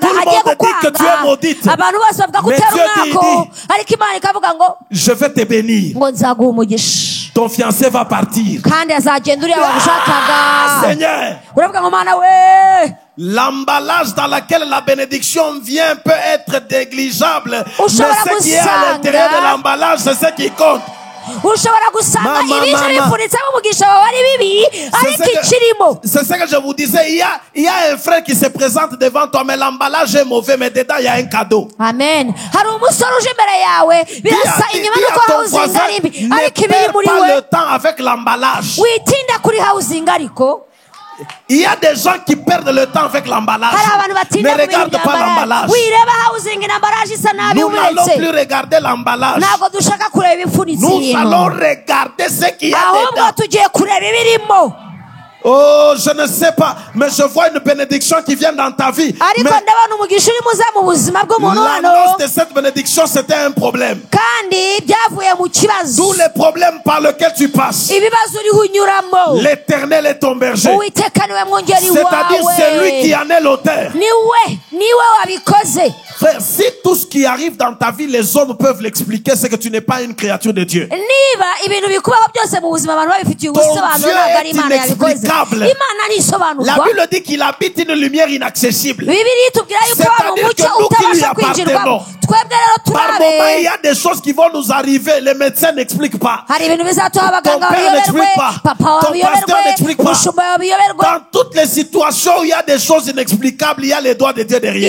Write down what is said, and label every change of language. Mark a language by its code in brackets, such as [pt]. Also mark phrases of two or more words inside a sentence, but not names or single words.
[fr] Tout le [rw] agiye [fr] monde dit que tu es maudite. [rw] kukwanga, abantu bose bavuga ko [fr] Mais [rw] utera [fr] Dieu dit, [rw] umwako, ariko imana ikavuga ngo [fr] je vais te bénir. [rw] ngo nzaguha umugisha, [fr] Ton fiancé va partir. [rw] kandi azagenda uriya wagushakaga. [fr] Seigneur, [rw] uravuga ngo mana we, [fr] l'emballage dans lequel la bénédiction vient peut être négligeable. Mais [rw] Ushobora [fr] ce qui est à [rw] gusanga- [fr] l'intérieur de l'emballage, c'est ce qui compte. [rw] ushobora gusanga [fr] Mama, [rw] ibije [fr] mama. [rw] bipfunitsemo umugisha wawe ari bibi, ariko ikirimo. [fr] C'est ce que je vous disais. Il y a un frère qui se présente devant toi, mais l'emballage est mauvais, mais dedans il y a un cadeau. [rw] amen. hari umusore uje imbere yawe, birasa inyuma [fr] Dis [rw] nuko [fr] à ton [rw] hawuzinga [fr] voisin, [rw] ari mbi, [fr] ne [rw] ariko ibiri [fr] perds [rw] muri [fr] pas [rw] we [fr] le temps avec l'emballage. [rw] witinda kuri hawuzinga. ariko [fr] Il y a des gens qui perdent le temps avec l'emballage. [rw] hari abantu batinda [fr] Ne [rw] ku bintu [fr] regarde [rw] bya [fr] pas l'emballage. [rw] wireba hawuzinga inambaraje isa nabi [fr] Nous n'allons [rw] umuretse, [fr] plus regarder l'emballage. [rw] ntabwo dushaka kureba ibifunitse [fr] Nous [rw] ibintu, [fr] allons regarder ce qu'il y a [rw] ahubwo [fr] dedans. [rw] tugiye kureba ibirimo. [fr] Oh, je ne sais pas, mais je vois une bénédiction qui vient dans ta vie. [rw] ariko [fr] Mais [rw] ndabona umugisha urimo uza mu buzima bw'umuntu hano, [fr] l'annonce de cette bénédiction, c'était un problème. [rw] kandi byavuye mu kibazo, [fr] Tous les problèmes par lesquels tu passes, [rw] ibibazo uriho unyuramo. [fr] l'Éternel est ton berger. [rw] uwiteka niwe mwungeri [fr] C'est-à-dire, c'est lui qui [rw] wawe, [fr] en est l'auteur. [rw] niwe wabikoze. [fr] Frère, si tout ce qui arrive dans ta vie, les hommes peuvent l'expliquer, c'est que tu n'es pas une créature de Dieu. [rw] niba ibintu bikubaho byose mu buzima abantu babifitiye ubusobanuro, [fr] Dieu [rw] ntabwo ari [fr] est [rw] imana yabikoze. [fr] inexplicable. [rw] imana [fr] La [rw] ntisobanurwa. [fr] Bible dit qu'il habite une lumière inaccessible. [rw] bibiliya itubwira yuko hari [fr] C'est-à-dire [rw] umucyo [fr] que nous qui lui [rw] utabasha kwinjirwamo, [fr] appartenons, Par moment, il y a des choses qui vont nous arriver. Les médecins n'expliquent pas. Ton père n'explique pas. Ton pasteur n'explique pas. Dans toutes les situations où il y a des choses inexplicables, il y a les doigts de Dieu derrière.